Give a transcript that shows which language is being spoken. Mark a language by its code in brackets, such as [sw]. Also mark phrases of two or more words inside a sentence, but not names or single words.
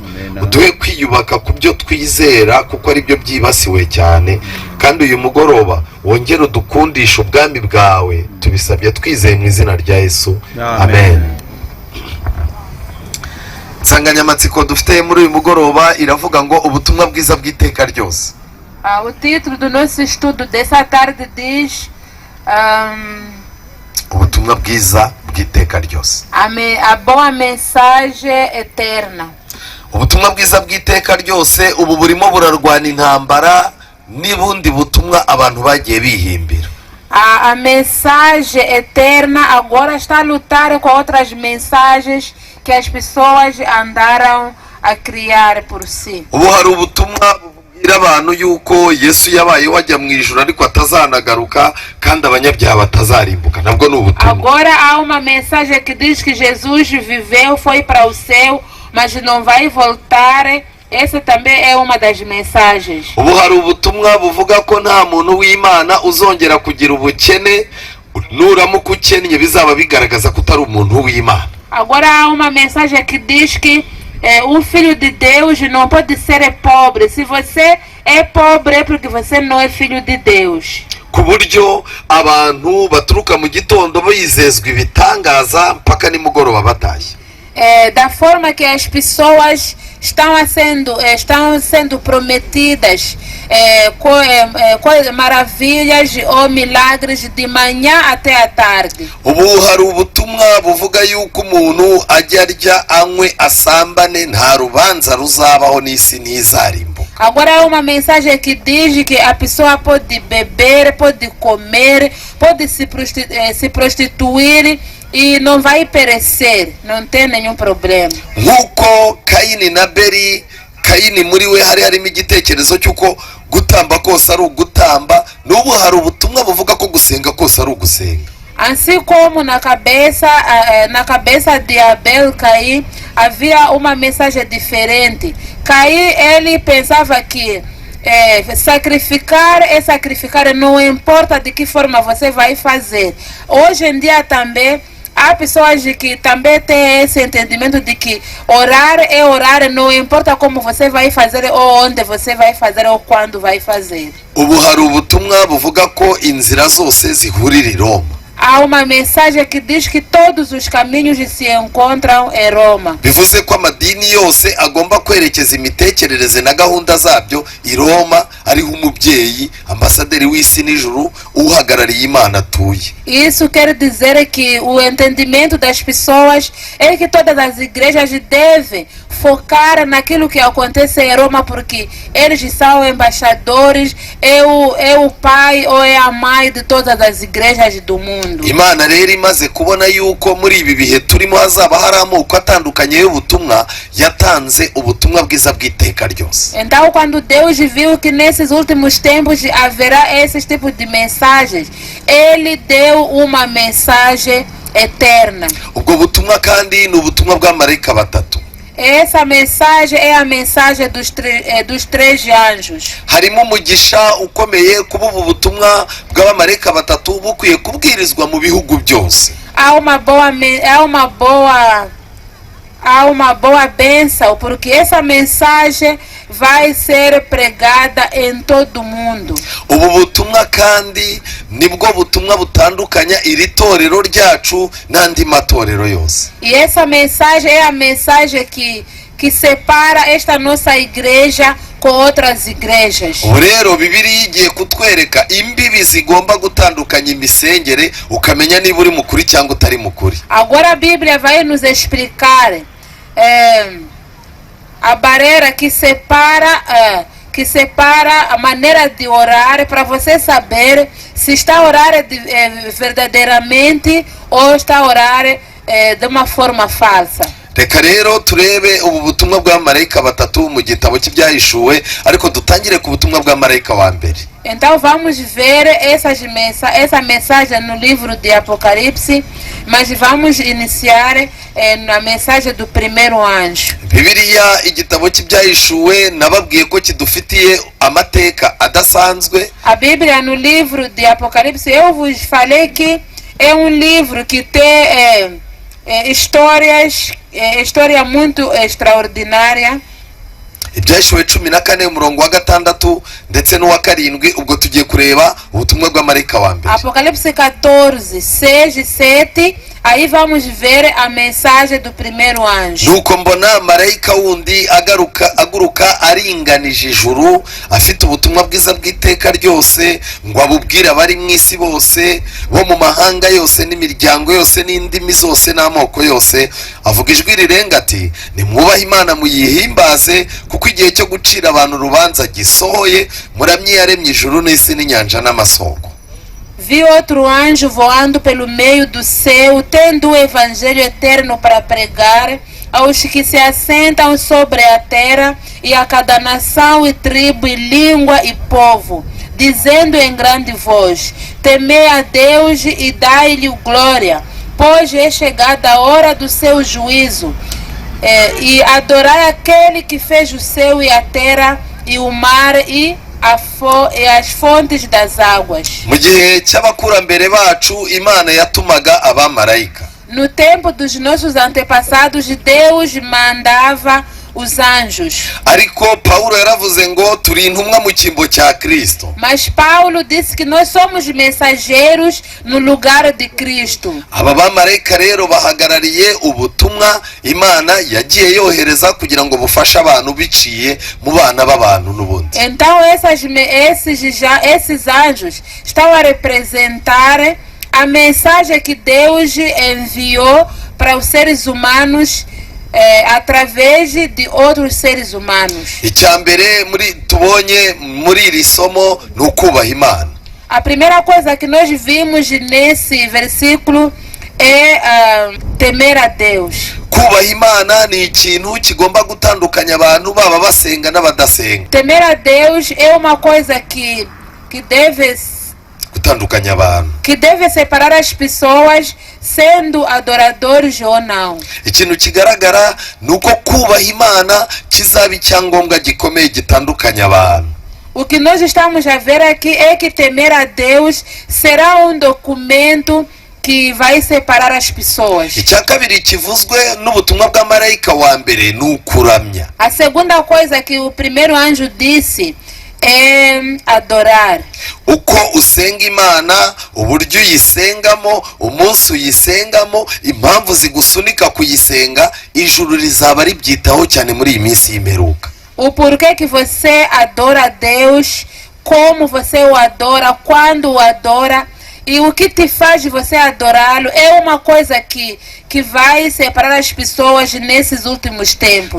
[rw] Uduhe kwiyubaka ku byo twizera kuko ari byo byibasiwe cyane. Kandi uyu mugoroba wongere udukundisha ubwami bwawe, tubisabye twizeye mu izina rya Yesu, amen. Insanganyamatsiko dufite muri uyu mugoroba iravuga ngo ubutumwa bwiza bw'iteka ryose. [pt] O título do nosso estudo dessa tarde diz [rw] ubutumwa bwiza bw'iteka ryose, [pt] a boa mensagem eterna. [rw] Ubutumwa bwiza bw'iteka ryose ubu burimo burarwana intambara n'ubundi butumwa abantu bagiye bihimbira. [pt] A mensagem eterna agora está a lutar com outras mensagens que as pessoas andaram a criar por si. [rw] Ubu hari ubutumwa bubwira abantu yuko Yesu yabaye wajya mu ijuru ariko atazanagaruka kandi abanyabyaha batazarimbuka. Nabwo ni ubutumwa. [pt] Agora há uma mensagem que diz que Jesus viveu, foi para o céu, mas não vai voltar. Essa também é uma das mensagens. [rw] Ubu hari ubutumwa buvuga ko nta muntu w'Imana uzongera kugira ubukene, nuramuka ukennye bizaba bigaragaza ko utari umuntu w'Imana. [pt] Agora há uma mensagem que diz que um filho de Deus não pode ser pobre. Se você é pobre é porque você não é filho de Deus. [rw] Ku buryo abantu baturuka mu gitondo bizezwa ibitangaza mpaka nimugoroba batashye. [pt] Da forma que as pessoas estão sendo prometidas maravilhas ou milagres de manhã até à tarde. [rw] ubu hari ubutumwa buvuga yuko umuntu ajya arya anywe asambane nta rubanza ruzabaho n'isi ntizarimbuka. [pt] Agora é uma mensagem que diz que a pessoa pode beber, pode comer, pode se prostituir e não vai perecer, não tem nenhum problema. [rw] Nk'uko Kayini na Beri, Kayini muri we hari harimo igitekerezo cy'uko gutamba kose ari ugutamba, n'ubu hari ubutumwa buvuga ko gusenga kose ari ugusenga. [pt] Assim como na cabeça de Abel Caim havia uma mensagem diferente. Caim, ele pensava que sacrificar é sacrificar, não importa de que forma você vai fazer. Hoje em dia também há pessoas que também têm esse entendimento de que orar é orar, não importa como você vai fazer, ou onde você vai fazer, ou quando vai fazer. [rw] Ubu hari ubutumwa buvuga ko inzira zose zihurira i Roma. [pt] Há uma mensagem que diz que todos os caminhos se encontram em Roma. [rw] Bivuze ko amadini yose agomba kwerekeza imitekerereze na gahunda zabyo i Roma, ariho umubyeyi ambasaderi w'isi n'ijuru uhagarariye Imana atuye. [pt] Isso quer dizer que o entendimento das pessoas é que todas as igrejas devem focar naquilo que acontece em Roma, porque eles são embaixadores, é o pai ou é a mãe de todas as igrejas do mundo. [rw] Imana rero imaze kubona yuko muri ibi bihe turimo hazaba hari amoko atandukanye y'ubutumwa, yatanze ubutumwa bwiza bw'iteka ryose. [pt] Então, quando Deus viu que nesses últimos tempos haverá esses tipos de mensagens, Ele deu uma mensagem eterna. [rw] Ubwo butumwa kandi ni ubutumwa bw'amarayika batatu. [pt] Essa mensagem é a mensagem dos três anjos. [rw] Harimo umugisha ukomeye kuba ubu butumwa bw'abamarayika batatu bukwiye kubwirizwa mu bihugu byose. [pt] Há uma boa bênção, porque essa mensagem vai ser pregada em todo o mundo. [rw] Ubu butumwa kandi nibwo butumwa butandukanya iri torero ryacu n'andi matorero yose. [pt] E essa mensagem é a mensagem que separa esta nossa igreja com outras igrejas. [rw] Rero Bibiliya igiye kutwereka imbibi zigomba gutandukanya imisengere, ukamenya niba uri mukuri cyangwa utari mukuri. [pt] Agora a Bíblia vai nos explicar a barreira que separa a maneira de orar, para você saber se está a orar verdadeiramente ou está a orar de uma forma falsa. [rw] Reka rero turebe ubu butumwa bw'abamarayika batatu mu gitabo cy'ibyahishuwe, ariko dutangire ku butumwa bw'amarayika wa mbere. [pt] Então vamos ver essa mensagem no livro de Apocalipse, mas vamos iniciar na mensagem do primeiro anjo. [rw] Bibiliya igitabo cy'ibyahishuwe nababwiye ko kidufitiye amateka adasanzwe. [pt] A Bíblia no livro de Apocalipse, eu vos falei que é um livro que tem história muito extraordinária. [rw] Ibyashuwe 14 umurongo wa 6 ndetse n'uwa 7, ubwo tugiye kureba ubutumwa bw'amarayika wa mbere. [pt] Apocalipse 14, 6 e 7. Aí vamos ver a mensagem do primeiro anjo. [rw] Nuko mbona marayika wundi aguruka aringanije ijuru, afite ubutumwa bwiza bw'iteka ryose, ngo abubwire abari mu isi bose, bo mu mahanga yose n'imiryango yose n'indimi zose n'amoko yose, avuga ijwi rirenga ati, nimwubahe Imana muyihimbaze, kuko igihe cyo gucira abantu urubanza gisohoye, muramye yaremye ijuru n'isi n'inyanja n'amasoko. [pt] Vi outro anjo voando pelo meio do céu, tendo o evangelho eterno para pregar aos que se assentam sobre a terra e a cada nação e tribo e língua e povo, dizendo em grande voz: temei a Deus e dai-lhe glória, pois é chegada a hora do seu juízo, e adorai aquele que fez o céu e a terra e o mar e as fontes das águas. [rw] Mu gihe cy'abakurambere bacu Imana yatumaga abamarayika. [pt] No tempo dos nossos antepassados, Deus mandava os anjos. [rw] ariko Paulo yaravuze ngo turi intumwa mu cyimbo cya Kristo. [pt] Mas Paulo disse que nós somos mensageiros no lugar de Cristo. [rw] Aba bamarayika rero bahagarariye ubutumwa Imana yagiye yohereza kugira ngo bufashe abantu biciye mu bana b'abantu n'ubundi. [pt] Então esses anjos estão a representar a mensagem que Deus enviou para os seres humanos através de outros seres humanos. [rw] Icyambere tubonye muri iri somo ni ukubaha Imana. [pt] A primeira coisa que nós vimos nesse versículo é temer a Deus. [rw] Kubaha Imana ni ikintu kigomba gutandukanya abantu baba basenga n'abadasenga. [pt] Temer a Deus é uma coisa que deve [rw] Gutandukanya abantu. [pt] Que deve separar as pessoas sendo adoradores ou não. [rw] Ikintu kigaragara nuko kubaha Imana kizaba icyangombwa gikomeye gitandukanya abantu. [pt] O que nós estamos a ver aqui é que temer a Deus será documento que vai separar as pessoas. [rw] Icya kabiri kivuzwe n'ubutumwa bw'amarayika wa mbere ni ukuramya. [pt] A segunda coisa que o primeiro anjo disse é adorar. [rw] Uko usenga Imana, uburyo uyisengamo, umunsi uyisengamo, impamvu zigusunika kuyisenga, ijuru rizaba ribyitaho cyane muri iyi minsi y'imperuka. [pt] O porquê que você adora a Deus, como você o adora, quando o adora, e o que te faz você adorá-lo é uma coisa que vai separar as pessoas nesses últimos tempos.